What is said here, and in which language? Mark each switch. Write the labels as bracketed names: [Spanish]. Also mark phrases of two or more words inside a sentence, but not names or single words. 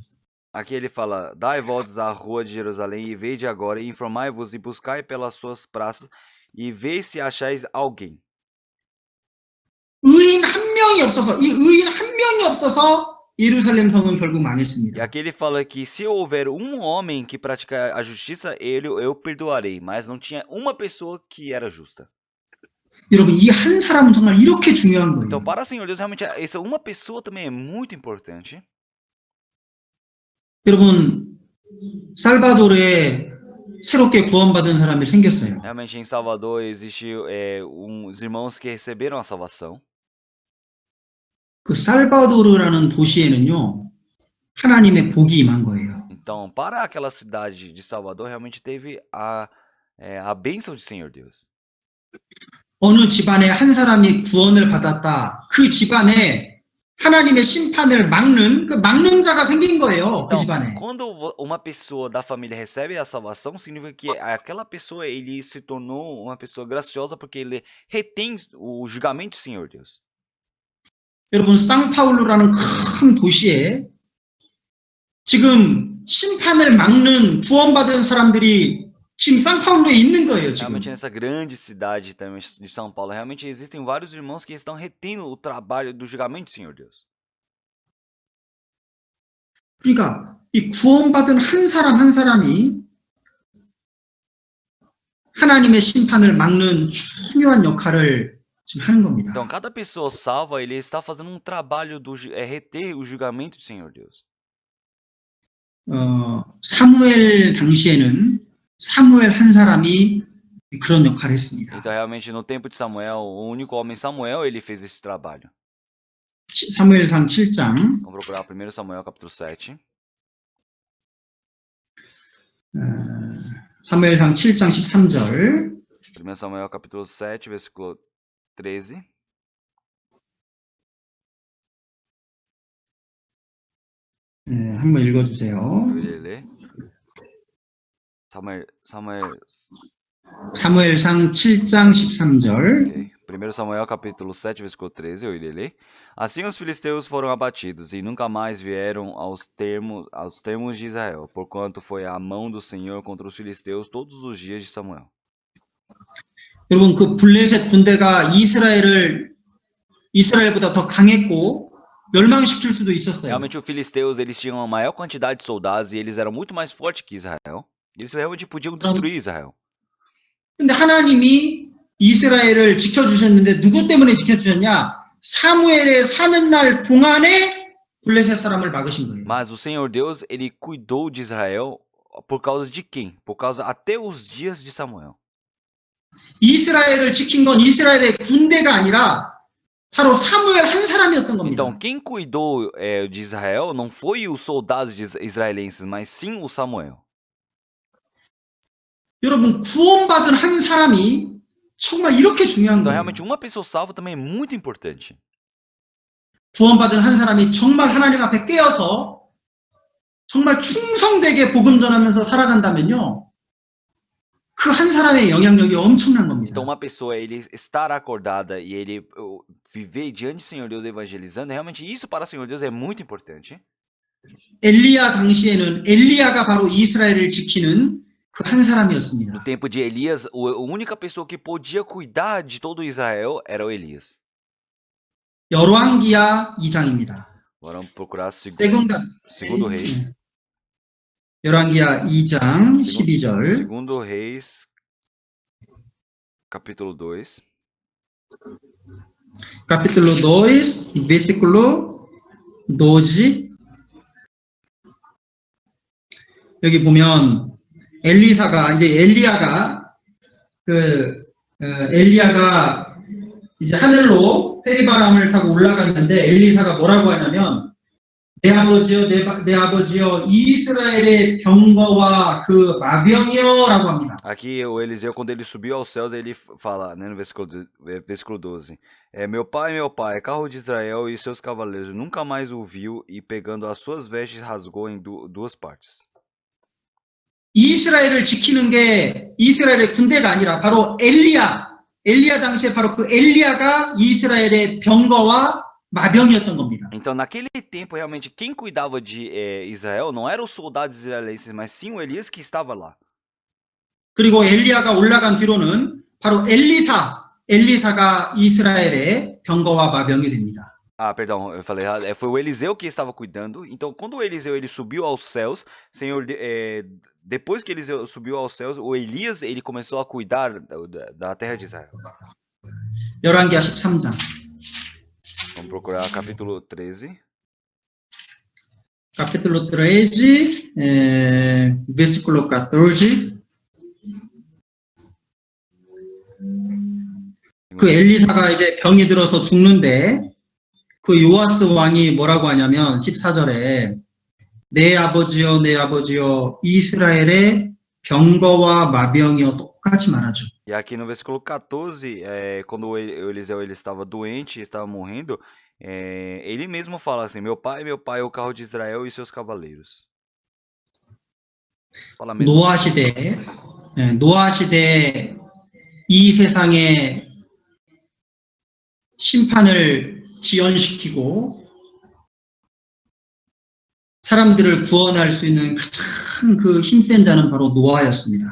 [Portuguese] Aqui ele fala: Dai voltas à rua de Jerusalém e vede agora, e informai-vos e buscai pelas suas praças e vê se achais alguém. [Korean] 의인 한 명이 없어서 이 의인 한 명이 없어서 예루살렘 성은 결국 [Portuguese] E [Korean] 망했습니다. [Portuguese] aqui ele fala que se houver um homem que pratica a justiça, eu perdoarei. Mas não tinha uma pessoa que era justa. [Korean] 여러분, 이 한 사람은 정말 이렇게 중요한 거예요. [Portuguese] Então, para o Senhor Deus, realmente, essa uma pessoa também é muito importante. [Korean] 여러분, 살바도르에 새롭게 구원받은 사람이 생겼어요. [Portuguese] Realmente, em Salvador, existe uns irmãos que receberam a salvação. [Korean] 그 살바도르라는 도시에는요, 하나님의 복이 임한 거예요. [Portuguese] Então, para aquela cidade de Salvador, realmente teve a bênção de Senhor Deus. [Korean] 어느 집안에 한 사람이 구원을 받았다. 그 집안에 하나님의 심판을 막는 자가 생긴 거예요. 그 [Portuguese] Então, [Korean] 집안에. [Portuguese] quando uma pessoa da família recebe a salvação, significa que aquela pessoa ele se tornou uma pessoa graciosa porque ele retém o julgamento do Senhor Deus. [Korean] 여러분, 상파울루라는 큰 도시에 지금 심판을 막는 구원받은 사람들이 지금 상파울루에 있는 거예요, 지금. [Portuguese] Realmente nessa grande cidade também de São Paulo, realmente existem vários irmãos que estão retendo o trabalho do julgamento do Senhor Deus. [Korean] 그러니까 이 구원받은 한 사람 한 사람이 하나님의 심판을 막는 중요한 역할을 지금 하는 겁니다. [Portuguese] Então, cada pessoa salva, ele está fazendo um trabalho reter o julgamento do Senhor Deus. [Korean] 사무엘 당시에는 사무엘 한 사람이 그런 역할을 했습니다. [Portuguese] Então, realmente, no tempo de Samuel, o único homem Samuel, ele fez esse trabalho. [Korean] 사무엘상 7장. [Portuguese] Vamos procurar 1 Samuel, capítulo 7. [Korean] 사무엘상 7장 13절. [Portuguese] 1 Samuel, capítulo 7, versículo 13. [Korean] 한번 읽어주세요. [Portuguese] Eu irei ler. [Korean] 사무엘상 7장 13절. [Portuguese] Okay. 1 Samuel capítulo 7, versículo 13, eu irei ler. Assim os filisteus foram abatidos e nunca mais vieram aos termos de Israel, porquanto foi a mão do Senhor contra os filisteus todos os dias de Samuel. [Korean] 여러분, 그 블레셋 군대가 이스라엘보다 더 강했고 멸망시킬 수도 있었어요. [Portuguese] Realmente os filisteus eles tinham a maior quantidade de soldados e eles eram muito mais fortes que Israel. Eles realmente podiam destruir Israel. [Korean] 근데 하나님이 이스라엘을 지켜주셨는데 누구 때문에 지켜주셨냐? 사무엘의 사는 날 동안에 블레셋 사람을 막으신 거예요. [Portuguese] Mas o Senhor Deus, ele cuidou de Israel por causa de quem? Por causa até os dias de Samuel. [Korean] 이스라엘을 지킨 건 이스라엘의 군대가 아니라 바로 사무엘 한 사람이었던 겁니다. [Portuguese] Então, quem cuidou de Israel não foi os soldados israelenses, mas sim o Samuel. [Korean] 여러분, 구원받은 한 사람이 정말 이렇게 중요한 [Portuguese] Então, [Korean] 거예요. [Portuguese] realmente, uma pessoa salva também é muito importante. [Korean] 구원받은 한 사람이 정말 하나님 앞에 깨어서 정말 충성되게 복음 전하면서 살아간다면요, 그 한 사람의 영향력이 엄청난 겁니다. [Portuguese] Então, uma pessoa, ele estar acordada e ele viver diante do Senhor Deus evangelizando, realmente isso para o Senhor Deus é muito importante. [Korean] 엘리야 당시에는 엘리야가 바로 이스라엘을 지키는 그 한 [Portuguese] No [Korean] 사람이었습니다. [Portuguese] tempo de Elias, a única pessoa que podia cuidar de todo Israel era o Elias. [Korean] 열왕기야 2장입니다. [Portuguese] Agora vamos procurar segundo Reis. [Korean] 열왕기야 2장 12절. [Portuguese] Segundo Reis, capítulo 2. Capítulo 2, versículo 12. [Korean] 여기 보면 엘리야가 이제 하늘로 페리바람을 타고 올라갔는데 엘리사가 뭐라고 하냐면 내 아버지여 이스라엘의 병거와 그 마병이여라고 합니다. [Portuguese] Aqui o Eliseu, quando ele subiu aos céus, ele fala, né, no versículo 12, meu pai, carro de Israel e seus cavaleiros, nunca mais o viu e pegando as suas vestes rasgou em duas partes. [Korean] 이스라엘을 지키는 게 이스라엘의 군대가 아니라 바로 엘리야 당시에 바로 그 엘리야가 이스라엘의 병거와 마병이었던 겁니다. [Portuguese] Então, naquele tempo, realmente, quem cuidava de Israel não eram os soldados israelenses, mas sim o Elias que estava lá. [Korean] 그리고 엘리야가 올라간 뒤로는 바로 엘리사가 이스라엘의 병거와 마병이 됩니다. [Portuguese] Ah, perdão, eu falei errado. Foi o Eliseu que estava cuidando. Então, quando o Eliseu ele subiu aos céus, Senhor, depois que Eliseu subiu aos céus, o Elias ele começou a cuidar da terra de Israel. [Korean] 열왕기야 13장. [Portuguese] Vamos procurar capítulo 13. Capítulo 13, versículo 14. [Korean] 그 엘리사가 이제 병이 들어서 죽는데 그 요아스 왕이 뭐라고 하냐면 14절에 내 아버지여 이스라엘의 병거와 마병이여 똑같이 말하죠. [Portuguese] E aqui no versículo 14, quando o Eliseu ele estava doente, estava morrendo, ele mesmo fala assim, meu pai, o carro de Israel e seus cavaleiros. Fala mesmo. [Korean] 노아 시대 이 세상에 심판을 지연시키고 사람들을 구원할 수 있는 가장 그 힘센 자는 바로 노아였습니다.